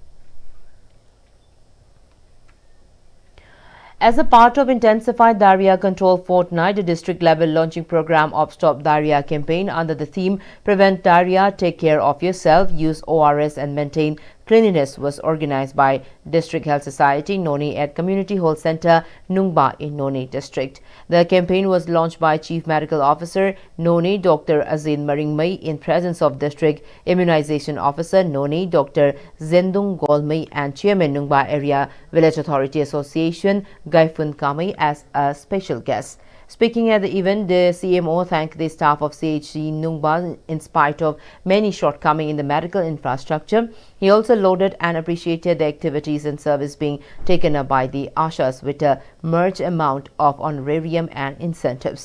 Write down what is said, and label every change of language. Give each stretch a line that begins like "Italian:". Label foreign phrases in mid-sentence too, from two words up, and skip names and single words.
English: As a part of intensified diarrhea control fortnight, the district-level launching program of Stop Diarrhea campaign under the theme Prevent Diarrhea, Take Care of Yourself, Use ORS and Maintain Cleanliness was organized by District Health Society, Noni at Community Health Center, Nungba in Noni District. The campaign was launched by Chief Medical Officer, Noni, Dr. Azin Maringmai, in presence of District Immunization Officer, Noni, Dr. Zendung Golmai, and Chairman Nungba Area Village Authority Association, Gaifun Kamai, as a special guest. Speaking at the event, the CMO thanked the staff of CHC Nungba in spite of many shortcomings in the medical infrastructure. He also lauded and appreciated the activities and service being taken up by the Ashas with a merged amount of honorarium and incentives.